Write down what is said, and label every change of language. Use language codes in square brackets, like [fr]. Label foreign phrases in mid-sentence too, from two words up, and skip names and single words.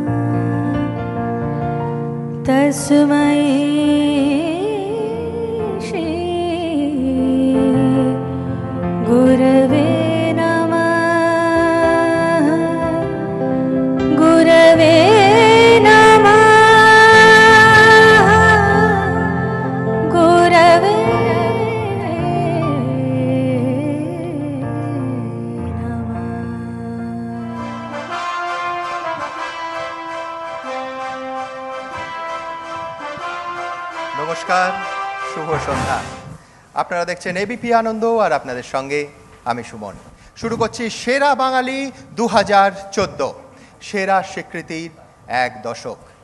[sa] तस्मै श्री गुरवे नमः। गुरवे नमः। गुरवे नमः। [bn] নমস্কার, শুভ সন্ধ্যা। আপনারা দেখছেন এবিপি আনন্দ, আর আপনাদের সঙ্গে আমি সুমন। শুরু করছি সেরা বাঙালি 2014, সেরা স্বীকৃতির এক দশক।